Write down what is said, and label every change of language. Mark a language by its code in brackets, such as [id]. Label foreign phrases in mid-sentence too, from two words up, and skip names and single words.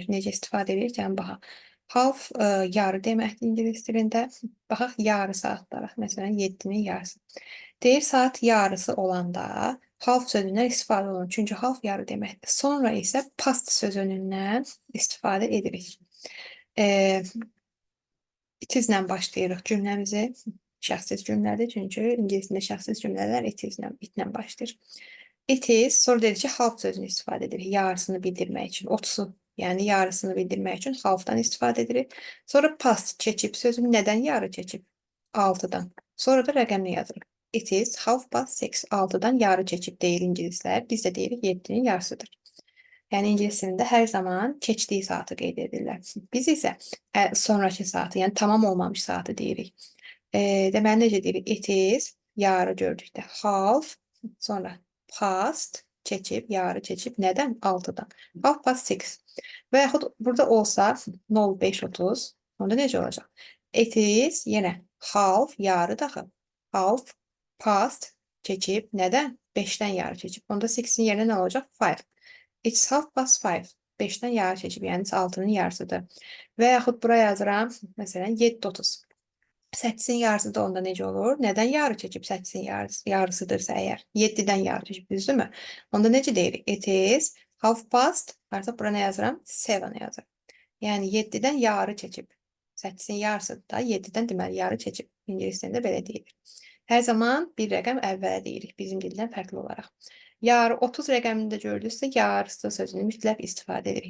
[az] Necə istifadə edirik? Yəni, baxaq. Half yarı deməkdir ingilis dilində. Baxaq, yarı saatlara. Məsələn, 7-nin yarısı. Deyir, saat yarısı olanda half sözündən istifadə olunur. Çünki half yarı deməkdir. Sonra isə past sözünündən istifadə edirik. [en] It is- [az] lə başlayırıq cümləmizi. Şəxsiz cümlədir, çünki ingiliscəsində şəxsiz cümlələr it-lə başlayır. [en] It is, [az] sonra dedik ki, half sözünü istifadə edirik, yarısını bildirmək üçün, 30-u, yəni yarısını bildirmək üçün halfdan istifadə edirik. Sonra past, keçib sözünü nədən yarı keçib? 6-dan. Sonra da rəqəmini yazırıq. [en] It is half past 6, [az] 6-dan yarı keçib deyir ingilislər, biz də deyirik 7-nin yarısıdır. Yəni ingiliscəsində hər zaman keçdiyi saatı qeyd edirlər. Biz isə sonrakı saatı, yəni tamam olmamış saatı deyirik. Deməli, necə deyirik? [en] It is, [az] yarı gördükdə. Half, sonra past, keçib, yarı keçib. Nədən? 6-dan. [en] Half past 6. [az] Və yaxud burada olsa 05:30, onda necə olacaq? [en] It is, [az] yenə half, yarı daxı. [en] Half past, [az] keçib. Nədən? 5-dən yarı keçib. Onda 6-in yerinə nə olacaq? 5. [en] It's half past 5. [az] 5-dən yarı keçib, yəni 6-nın yarısıdır. Və yaxud buraya yazıram, məsələn, 7:30. 8-in yarısı da onda necə olur? Nədən yarı keçib 8-in yarısıdırsa əgər? 7-dən yarı keçib, düzdürmü? Onda necə deyirik? [en] It is half past, [az] artıq bura nə yazıram? 7 yazıram. Yəni 7-dən yarı keçib. 8'in yarısıdır da 7'dən deməli yarı çəkib. İngilis dilində belə deyilir. Hər zaman bir rəqəm əvvələ deyirik bizim dildən fərqli olaraq. Yarı 30 rəqəmini də gördünüzsə, yarısı sözünü mütləq istifadə edirik.